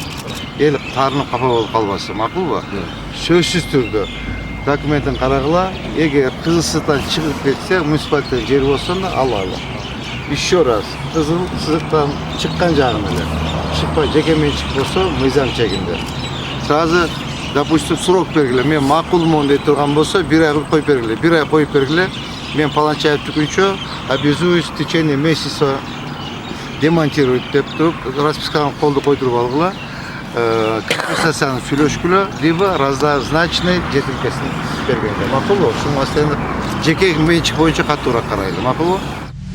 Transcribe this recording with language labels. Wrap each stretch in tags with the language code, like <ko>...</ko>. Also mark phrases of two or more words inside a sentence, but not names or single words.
<ky>Эл таарынып капа болуп калбасын, макулбу? Сөзсүз түрдө документин карагыла, эгер кызыл сызыктан чыгып кетсе, муниципалитеттен жер болсо да алалы.</ky> <ru>Еще раз,</ru> <ky>кызыл сызыктан чыккан жагын эле. Чыкпай жеке менчик болсо, мыйзам чегинде.</ky> <ru>Сразу, допустим, срок</ru> <ky>бергиле. Мен макулмун деп турган болсо, 1 ай коюп бергиле. 1 ай коюп бергиле. Мен Паланчаев түгүнчө</ky> <ru>обязуюсь в течение месяца демонтировать</ru> <ky>деп туруп, расписканы колду койдуруп алгыла. Компенсацияны сүйлөшкүлө,</ky> <ru>либо разнозначный</ru> <ky>жетилкесин бергенде. Макулбу? Ушуну жеке менчик боюнча катуураак карайлы. Макулбу?</ky>